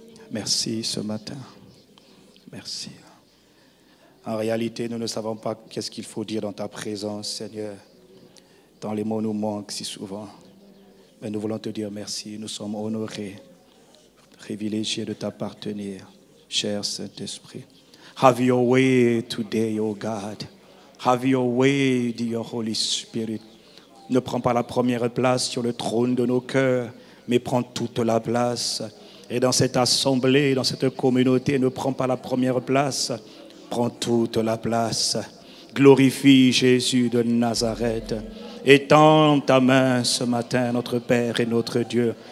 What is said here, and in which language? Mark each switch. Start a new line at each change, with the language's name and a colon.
French: Merci ce matin. Merci. En réalité, nous ne savons pas qu'est-ce qu'il faut dire dans ta présence, Seigneur. Tant les mots nous manquent si souvent. Mais nous voulons te dire merci. Nous sommes honorés, privilégiés de t'appartenir, cher Saint-Esprit.
English: Have your way today, O God. Have your way, dear Holy Spirit.
French: Ne prends pas la première place sur le trône de nos cœurs, mais prends toute la place. Et dans cette assemblée, dans cette communauté, ne prends pas la première place, prends toute la place. Glorifie Jésus de Nazareth. Étends ta main ce matin, notre Père et notre Dieu.